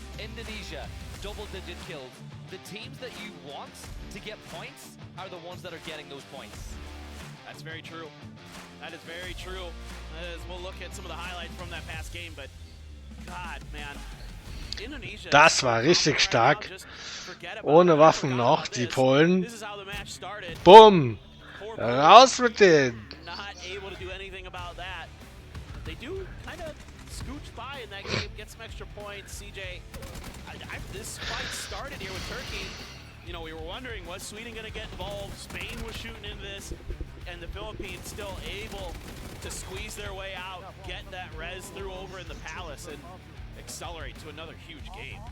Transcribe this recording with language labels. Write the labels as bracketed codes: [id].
[en] Indonesia, double-digit kills. The teams that you want to get points are the ones that are getting those points. That's very true. That is very true. As we'll look at some of the highlights from that past game, but God, man. Indonesia. [de] Das war richtig stark. Ohne Waffen noch, die Polen. Bumm! Raus mit denen! [en] Not able to do anything about that. They do kind of scooch by in that game, get some extra points. CJ, this fight started here with Turkey. You know, we were wondering, was Sweden going to get involved? Spain was shooting into this, and the Philippines still able to squeeze their way out, get that res through over in the palace, and accelerate to another huge game.